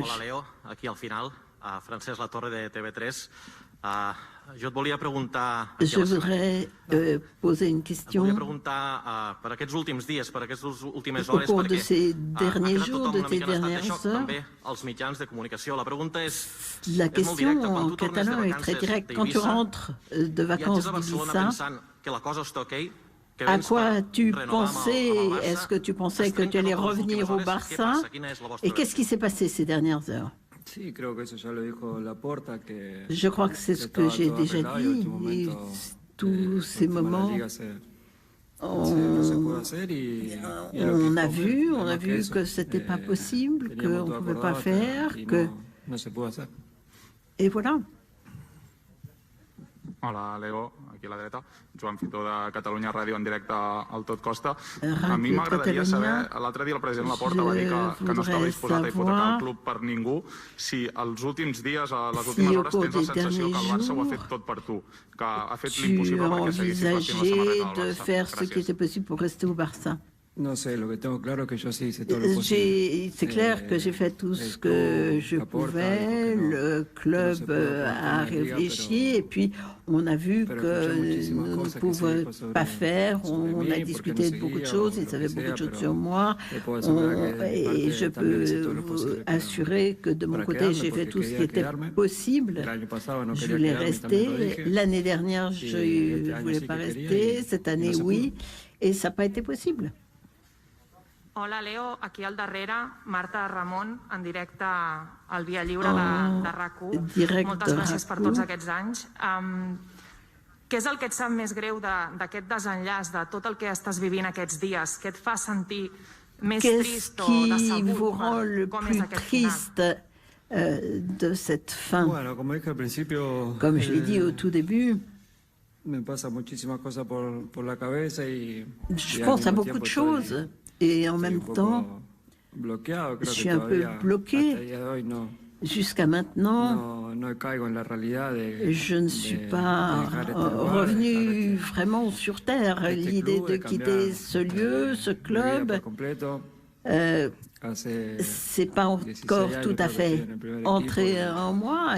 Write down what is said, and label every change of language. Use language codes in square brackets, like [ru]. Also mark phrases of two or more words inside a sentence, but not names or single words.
[ca] Hola Leo, aquí al final, Francesc Latorre de TV3. Jo et volia preguntar... [fr] Je voudrais poser une question. [ca] Et volia preguntar per aquests últims dies, per aquestes últimes [fr] Au [ca] hores, [fr] cours de [ca] perquè [fr] ces derniers [ca] ha quedat [fr] jours, [ca] tothom [fr] de [ca] una [fr] tes [ca] mica en estat de [fr] dernières [ca] xoc, [fr] heures. [ca] també els mitjans de comunicació. La pregunta és [fr] La [ca] molt [fr] question [ca] directa. Quan [fr] en [ca] tu tornes de [fr] catalan est très [ca] vacances [fr] directe. Quand tu [ca] d'Eivissa, [fr] rentres de vacances [ca] viatges a Barcelona [fr] d'Ibiza, [ca] pensant que la cosa està ok, que [fr] à [ca] vens [fr] quoi [ca] per [fr] tu [ca] renovar amb [fr] pensais? [ca] el Barça, [fr] Est-ce que tu pensais [ca] es [fr] que tu [ca] trenquen [fr] allais [ca] totes les [fr] revenir [ca] últimes [fr] au [ca] hores. Què [fr] Barça? [ca] passa? Quina és la vostra [fr] Et qu'est-ce qui s'est passé ces dernières heures? Je crois que c'est ce que j'ai déjà dit. Et tous ces moments, on a vu que c'était pas possible, qu'on ne pouvait pas faire, que... Et voilà. [ca] Hola, Leo, aquí a la dreta. Joan Fitó de Catalunya Ràdio en directe al Tot Costa. A mi m'agradaria saber, l'altre dia el president Laporta va dir que no estava disposat a hipotecar el club per ningú. Si els últims dies, a les últimes hores, tens la sensació que el Barça ho ha fet tot per tu, que ha fet l'impossible perquè seguissis vestint la samarreta del Barça. Gràcies. [es] No sé, lo que tengo claro que yo sí hice todo lo posible. [fr] C'est clair que j'ai fait tout ce que je pouvais. Le club a réfléchi et puis on a vu que nous ne pouvions pas faire. On a discuté de beaucoup de choses. Ils savaient beaucoup de choses sur moi. Et je peux vous assurer que de mon côté, j'ai fait tout ce qui était possible. Je voulais rester. L'année dernière, je ne voulais pas rester. Cette année, oui. Et ça n'a pas été possible. [ca] Hola, Leo. Aquí al darrere, Marta Ramon, en directe al Via Lliure de RAC1. Moltes gràcies per tots aquests anys. Què és el que et sap més greu d'aquest desenllaç, de tot el que estàs vivint aquests dies? Què et fa sentir més trist o decebut? Com és aquest final? [fr] De cette fin. Comme je l'ai dit au tout début, [es] me pasa muchísimas cosas por la cabeza y [fr] je pense à beaucoup de choses. Et en même temps, je suis un peu bloqué. Jusqu'à maintenant, je ne suis pas revenu vraiment sur Terre. L'idée de quitter ce lieu, ce club, c'est pas encore tout à fait entré en moi.